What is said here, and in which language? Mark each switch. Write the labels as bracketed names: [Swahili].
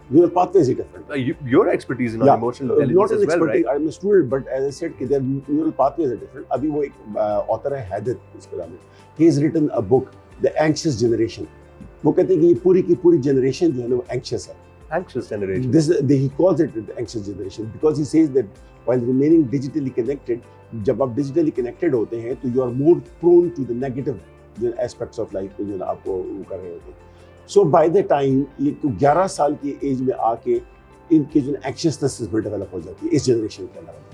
[English] Neural pathways are different. Your expertise in emotional intelligence not an as well, expertise, right? I'm a student, but as I said, their neural pathways are different. [Urdu] Abhi wo ek author hai Haider, iske naam hai. [English] He has written a book, The Anxious Generation. [Urdu] وہ کہتے ہیں کہ یہ پوری کی پوری generation جو ہے نا وہ anxious ہے. [English] Anxious generation. He calls it the anxious generation because he says that while remaining digitally connected, [Urdu] جب آپ digitally connected ہوتے ہیں تو [English] you are more prone to the negative aspects of life [Urdu] جو آپ کو کر رہے ہوتے ہیں. [English] so by the time [Urdu] یہ 11 سال کی ایج میں آ کے ان کی جو اینکشیسنس میں ڈیولپ ہو جاتی ہے اس جنریشن کے اندر.